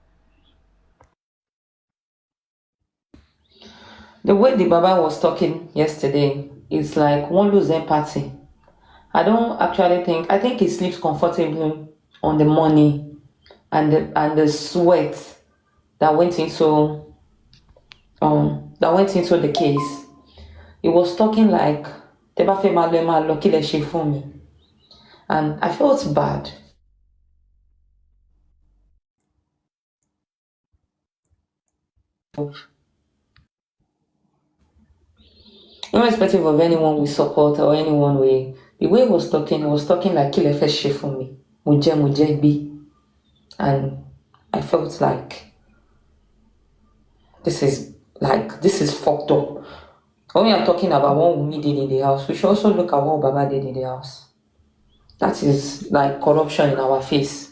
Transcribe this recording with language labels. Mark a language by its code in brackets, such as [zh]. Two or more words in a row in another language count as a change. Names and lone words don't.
[en] The way the Baba was talking yesterday is like one lose empathy. I don't actually think, I think he sleeps comfortably on the money and the sweat that went into the case. He was talking like, [yo] "Teba fe ma lo, ma lo, ki le se fun mi." [en] And I felt bad. Irrespective of anyone we support or anyone the way he was talking like [yo] ki le fe se fun mi. Mo je bi. [en] And I felt like this is fucked up. When we are talking about what Wunmi did in the house, we should also look at what Baba did in the house. That is like corruption in our face.